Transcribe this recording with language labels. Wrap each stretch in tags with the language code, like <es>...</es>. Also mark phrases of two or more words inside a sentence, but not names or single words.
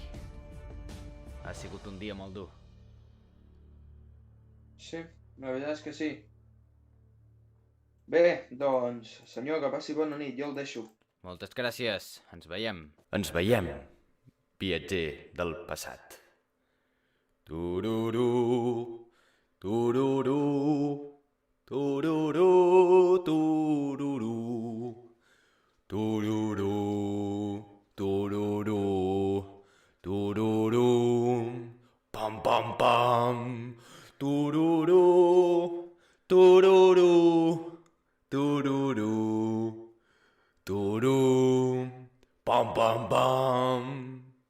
<ca>Ha sigut un dia molt dur. Sí, la veritat és que sí. Bé, doncs, senyor, que passi bona nit, jo el deixo. Moltes gràcies. Ens veiem. Ens veiem, viatger del passat. Tururú, tururú, tururú, tururú, tururú, tururú, tururú, pam, pam, pam, tururú, tururú, tururú, tururú, pam, pam, pam.</ca>